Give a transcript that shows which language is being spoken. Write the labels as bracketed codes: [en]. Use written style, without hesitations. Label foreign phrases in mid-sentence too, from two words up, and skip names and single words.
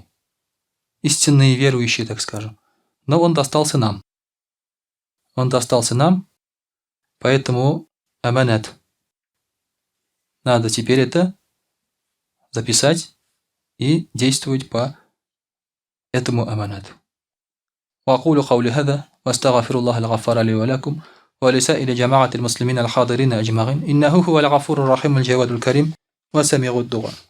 [ru] Истинные верующие, так скажем. Но он достался нам. Он достался нам, поэтому аманат. Надо теперь это записать и действовать по этому аманату. [ar] وأقول قولي هذا وأستغفر الله الغفار لي ولكم ولسائر جماعة المسلمين الحاضرين أجمعين إنه هو الغفور الرحيم الجواد الكريم وسميع الدعاء.